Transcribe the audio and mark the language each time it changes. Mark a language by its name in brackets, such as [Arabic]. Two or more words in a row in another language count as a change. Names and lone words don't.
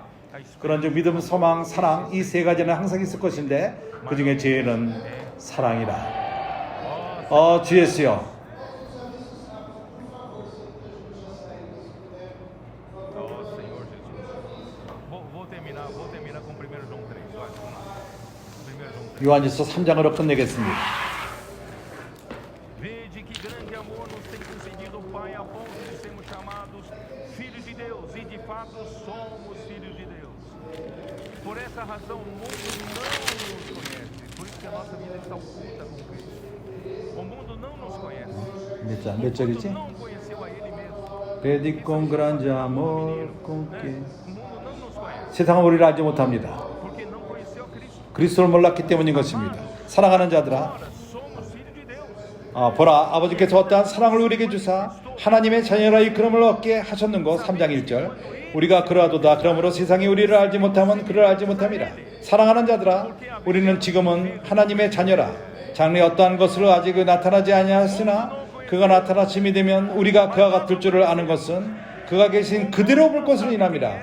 [Korean] 그런즉 믿음, 소망, 사랑, 이 세 가지는 항상 있을 것인데 그 중에 제일은 사랑이라. 주 예수여, 요한일서 3장으로 끝내겠습니다. [Portuguese] Vede que grande amor nos tem concedido o Pai a ponto de sermos chamados filhos de Deus, e de fato somos filhos de Deus. Por essa razão o mundo não nos conhece, por isso que a nossa vida está oculta com Cristo. O mundo não nos conhece. [Korean] 몇 절이지? [Portuguese] Não conheceu a Ele mesmo. Vede con grande amor con que. O mundo não nos conhece. [Korean] 세상은 우리를 알지 못합니다. [Portuguese] Porque não conheceu a Cristo. [Korean] 그리스도를 몰랐기 때문인 것입니다. 사랑하는 자들아, [Portuguese] Agora somos filhos de Deus. [Korean] 보라, 아버지께서 어떠한 사랑을 우리에게 주사 하나님의 자녀라 일컬음을 얻게 하셨는고. 3장 1절 우리가 그러하도다. 그러므로 세상이 우리를 알지 못하면 그를 알지 못함이라. 사랑하는 자들아, 우리는 지금은 하나님의 자녀라. 장래 어떠한 것으로 아직 나타나지 아니하였으나 그가 나타나심이 되면 우리가 그와 같을 줄을 아는 것은 그가 계신 그대로 볼 것을 인함이라.